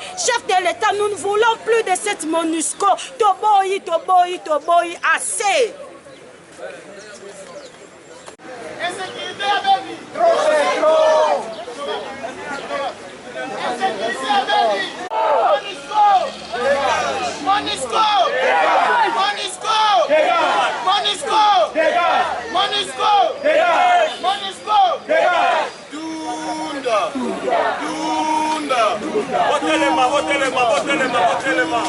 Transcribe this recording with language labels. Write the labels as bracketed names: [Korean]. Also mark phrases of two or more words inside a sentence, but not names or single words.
[French] Chef de l'État, nous ne voulons plus de cette MONUSCO. [Lingala] Toboyi, toboyi, toboyi, [French] assez. Insécurité à Béni. Trop c'est trop. Insécurité à Béni. MONUSCO. MONUSCO. MONUSCO. MONUSCO. MONUSCO. Dunda. Dunda. Votez les mains, votez les mains, votez les mains, votez les mains.